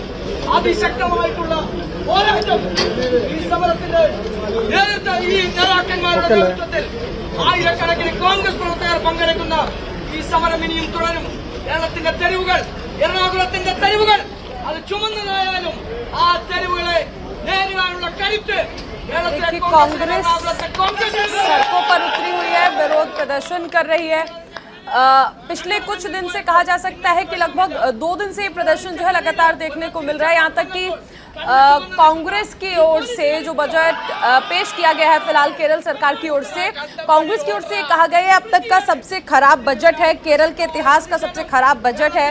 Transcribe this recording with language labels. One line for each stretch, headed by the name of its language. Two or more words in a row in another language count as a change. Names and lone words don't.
Malayalam: അതിശക്തമായിട്ടുള്ള പോരാട്ടം ഈ സമരത്തിന്റെ ഈ നേതാക്കന്മാരുടെ നേതൃത്വത്തിൽ ആയിരക്കണക്കിന് കോൺഗ്രസ് പ്രവർത്തകർ പങ്കെടുക്കുന്ന ഈ സമരം ഇനിയും തുടരും. കേരളത്തിന്റെ തെരുവുകൾ, എറണാകുളത്തിന്റെ തെരുവുകൾ അത് ചുമന്നതായാലും ആ തെരുവുകളെ നേരിടാനുള്ള കരുത്ത്
Hindi: कांग्रेस सड़कों पर उतरी हुई है, विरोध प्रदर्शन कर रही है। पिछले कुछ दिन से कहा जा सकता है कि लगभग 2 दिन से ये प्रदर्शन जो है लगातार देखने को मिल रहा है। यहाँ तक कि कांग्रेस की ओर से जो बजट पेश किया गया है फिलहाल केरल सरकार की ओर से, कांग्रेस की ओर से कहा गया है अब तक का सबसे खराब बजट है, केरल के इतिहास का सबसे खराब बजट है।